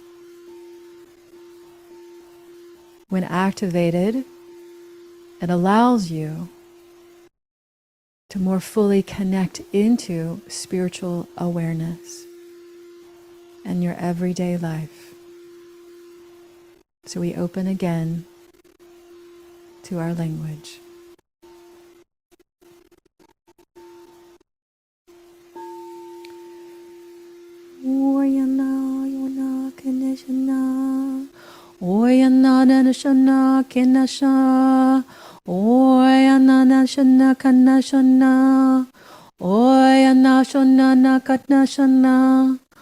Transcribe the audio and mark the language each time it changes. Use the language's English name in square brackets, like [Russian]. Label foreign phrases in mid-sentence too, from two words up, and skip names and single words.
[English] When activated, it allows you to more fully connect into spiritual awareness and your everyday life. So we open again to our language. Oyana yona keneshana, oyana nanashana kenasha, oyana nashana kanashana, oyana shana nakatnashana,